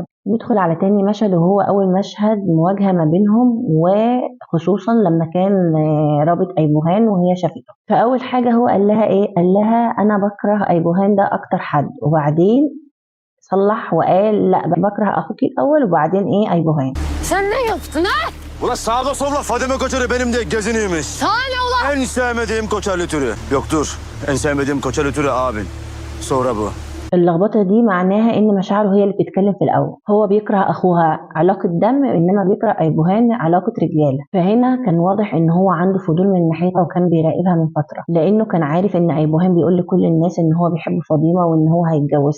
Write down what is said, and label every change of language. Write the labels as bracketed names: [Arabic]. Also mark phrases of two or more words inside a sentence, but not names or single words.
[Arabic] ندخل على تاني مشهد، وهو أول مشهد مواجهة ما بينهم، وخصوصا لما كان رابط أيبوهان وهي شافته. فأول حاجة هو قال لها إيه؟ قال لها أنا بكره أيبوهان ده أكتر حد. وبعدين صلح وقال لا، بكره أخوك الأول وبعدين إيه أيبوهان. [Turkish] Sen ne yaptın ha? Ula sağda solda Fadime Koçer'i benim de geziniymiş. Sana ne ulan? En sevmediğim Koçerli türü. Yok dur. En sevmediğim Koçerli türü abin. Sonra bu. [Arabic] اللخبطه دي معناها ان مشاعره هي اللي بتتكلم في الاول. هو بيكره اخوها علاقه دم، انما بيكره ايبوهان علاقه رجاله. فهنا كان واضح ان هو عنده فضول من ناحيتها وكان بيراقبها من فتره، لانه كان عارف ان ايبوهان بيقول لكل الناس ان هو بيحب فاطمه وان هو هيتجوزها.